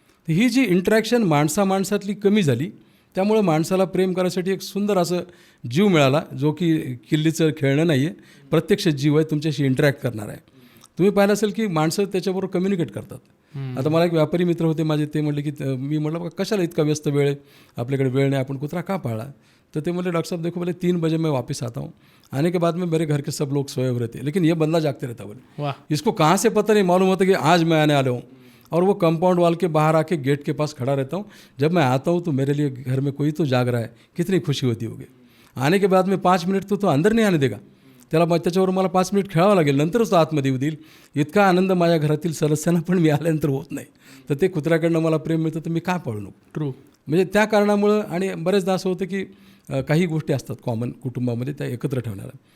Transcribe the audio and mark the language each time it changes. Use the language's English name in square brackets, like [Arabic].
[Marathi] तर ही जी इंटरॅक्शन माणसातली कमी झाली, त्यामुळं माणसाला प्रेम करायसाठी एक सुंदर असं जीव मिळाला, जो की किल्लीचं खेळणं नाही आहे, प्रत्यक्ष जीव आहे, तुमच्याशी इंटरॅक्ट करणार आहे. तुम्ही पाहिलं असेल की माणसं त्याच्याबरोबर कम्युनिकेट करतात. आता मला एक व्यापारी मित्र होते माझे, ते म्हटले की मी म्हटलं बघा कशाला इतका व्यस्त वेळ आहे, आपल्याकडे वेळ नाही, आपण कुत्रा का पाळला? [Hindi] तो ते बोले डॉक्टर साहब देखो, बोले 3 बजे मैं वापस आता हूँ, आने के बाद में मेरे घर के सब लोग सोए हुए रहते, लेकिन ये बंदा जागते रहता. बोले वाह. इसको कहाँ से पता नहीं मालूम होता कि आज मैं आने वाला हूँ, और वो कंपाउंड वाल के बाहर आके गेट के पास खड़ा रहता हूँ. जब मैं आता हूँ तो मेरे लिए घर में कोई तो जाग रहा है, कितनी खुशी होती होगी. आने के बाद में 5 मिनट तो अंदर नहीं आने देगा, [Marathi] त्याच्यावर मला 5 मिनिट खेळावं लागेल, नंतरच तो आतमध्ये येऊ देईल. इतका आनंद माझ्या घरातील सदस्यांना पण मी आल्यानंतर होत नाही. तर ते कुत्र्याकडनं मला प्रेम मिळतं, तर मी काय पाळू नको. [English] True. [Marathi] म्हणजे त्या कारणामुळं. आणि बरेचदा असं होतं की काही गोष्टी असतात कॉमन कुटुंबामध्ये, त्या एकत्र ठेवणाऱ्या.